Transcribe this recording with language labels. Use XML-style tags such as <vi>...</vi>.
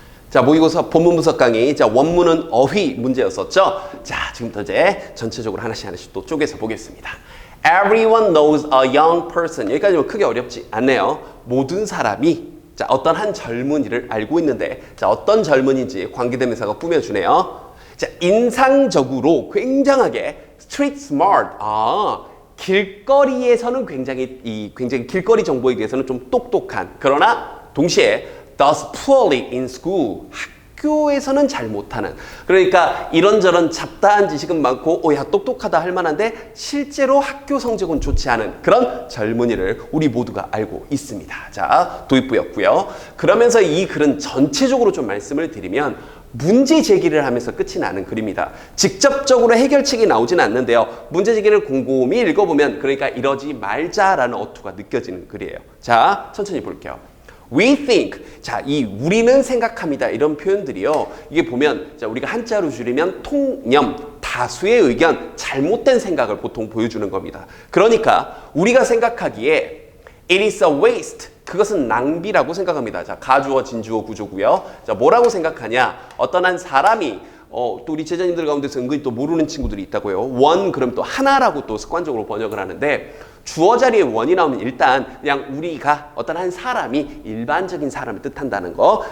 <ko>자, 모의고사 본문 분석 강의. 자, 원문은 어휘 문제였었죠. 자, 지금부터 이제 전체적으로 하나씩 또 쪼개서 보겠습니다.</ko> <en>Everyone knows a young person.</en> <ko>여기까지는 크게 어렵지 않네요. 모든 사람이 자, 어떤 한 젊은이를 알고 있는데 자, 어떤 젊은이인지 관계대명사가 꾸며주네요. 자, 인상적으로 굉장하게 street smart. 길거리에서는 굉장히 길거리 정보에 대해서는 좀 똑똑한.</ko> <en>그러나 동시에 does poorly in school.</en> <ko>학교에서는 잘 못하는. 그러니까 이런저런 잡다한 지식은 많고 야 똑똑하다 할 만한데 실제로 학교 성적은 좋지 않은 그런 젊은이를 우리 모두가 알고 있습니다. 자, 도입부였고요. 그러면서 이 글은 전체적으로 좀 말씀을 드리면 문제 제기를 하면서 끝이 나는 글입니다. 직접적으로 해결책이 나오진 않는데요. 문제 제기를 곰곰이 읽어보면 그러니까 이러지 말자라는 어투가 느껴지는 글이에요. 자, 천천히 볼게요.</ko> <en>We think.</en> <ko>자, 이 우리는 생각합니다. 이런 표현들이요. 이게 보면 자, 우리가 한자로 줄이면 통념, 다수의 의견, 잘못된 생각을 보통 보여주는 겁니다. 그러니까 우리가 생각하기에</ko> <en>it is a waste.</en> <ko>그것은 낭비라고 생각합니다. 자, 가주어, 진주어 구조고요. 자, 뭐라고 생각하냐? 어떤 한 사람이 또 우리 제자님들 가운데서 은근히 또 모르는 친구들이 있다고요. 원 그럼 또 하나라고 또 습관적으로 번역을 하는데 주어 자리에 원이 나오면 일단 그냥 우리가 어떤 한 사람이 일반적인 사람을 뜻한다는 거.</ko>